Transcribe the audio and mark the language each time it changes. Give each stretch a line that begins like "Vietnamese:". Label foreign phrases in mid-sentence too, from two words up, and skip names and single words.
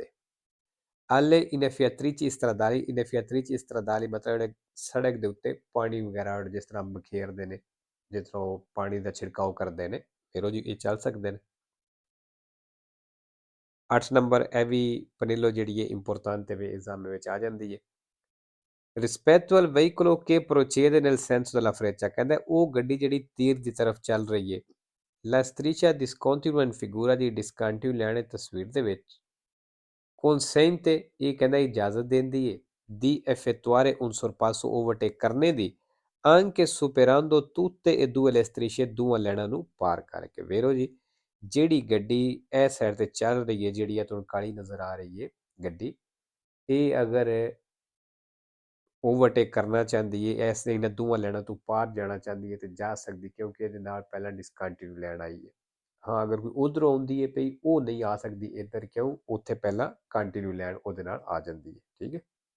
Italian: alle innaffiatrici stradali, innaffiatrici stradali
Punjabi: ਮਤਲਬ ਜਿਹੜੇ ਸੜਕ ਦੇ ਉੱਤੇ ਪਾਣੀ ਵਗੈਰਾ ਜਿਸ ਤਰ੍ਹਾਂ ਬਖੇਰਦੇ ਨੇ, ਜਿਸ ਤਰ੍ਹਾਂ ਉਹ ਪਾਣੀ ਦਾ ਛਿੜਕਾਓ ਕਰਦੇ ਨੇ, ਫਿਰ ਜੀ ਇਹ ਚੱਲ ਸਕਦੇ ਨੇ। 8 ਨੰਬਰ, ਇਹ ਵੀ ਪਨੇਲੋ ਜਿਹੜੀ ਹੈ ਇੰਪੋਰਟੈਂਟ ਹੈ, ਐਗਜ਼ਾਮ ਵਿੱਚ ਆ ਜਾਂਦੀ ਹੈ।
Italian: Rispetto al veicolo che procede nel senso della freccia,
Punjabi: ਕਹਿੰਦਾ ਉਹ ਗੱਡੀ ਜਿਹੜੀ ਤੀਰ ਦੀ ਤਰਫ ਚੱਲ ਰਹੀ ਹੈ।
Italian: La striscia discontinua in figura di discontinue
Punjabi: ਲੈਣੇ ਤਸਵੀਰ ਦੇ ਵਿੱਚ
Italian: consente
Punjabi: ਇਹ ਕਹਿੰਦਾ ਇਜਾਜ਼ਤ ਦਿੰਦੀ ਹੈ
Italian: di effettuare un sorpasso
Punjabi: overtake ਕਰਨੇ ਦੀ
Italian: anche superando tutte e due le strisce
Punjabi: ਦੋਵਾਂ ਲੈਣਾਂ ਨੂੰ ਪਾਰ ਕਰਕੇ ਵੇਰੋ ਜੀ ਜਿਹੜੀ ਗੱਡੀ ਇਹ ਸਾਈਡ ਤੇ ਚੱਲ ਰਹੀ ਹੈ ਜਿਹੜੀ ਆ ਤੁਹਾਨੂੰ ਕਾਲੀ ਨਜ਼ਰ ਆ ਰਹੀ ਹੈ ਗੱਡੀ ਇਹ ਅਗਰ ਓਵਰਟੇਕ ਕਰਨਾ ਚਾਹੁੰਦੀ ਹੈ ਇਸ ਇਹਨਾਂ ਦੋਵਾਂ ਲੈਣਾਂ ਤੋਂ ਪਾਰ ਜਾਣਾ ਚਾਹੁੰਦੀ ਹੈ ਤੇ ਜਾ ਸਕਦੀ ਕਿਉਂਕਿ ਇਹਦੇ ਨਾਲ ਪਹਿਲਾਂ ਡਿਸਕੰਟੀਨਿਊ ਲੈਣ ਆਈ ਹੈ ਹਾਂ ਅਗਰ ਕੋਈ ਉਧਰੋਂ ਆਉਂਦੀ ਹੈ ਪਈ ਉਹ ਨਹੀਂ ਆ ਸਕਦੀ ਇੱਧਰ ਕਿਉਂ ਉੱਥੇ ਪਹਿਲਾਂ ਕੰਟੀਨਿਊ ਲੈਣ ਉਹਦੇ ਨਾਲ ਆ ਜਾਂਦੀ ਹੈ ਠੀਕ ਹੈ